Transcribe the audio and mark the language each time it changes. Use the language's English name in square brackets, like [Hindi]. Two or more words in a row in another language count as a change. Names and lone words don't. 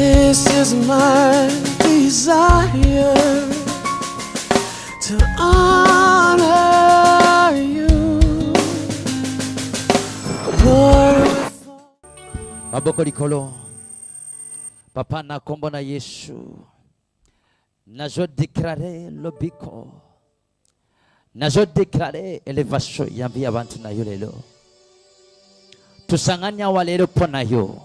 [English] This is my desire to honor you, Lord. [Lingala] Maboko likolo. Papa na kombo na Yesu. Nazo déclarer lobiko. Nazo déclarer elevation yambi abantu na yo lelo. Tusanganya walelo pona yo.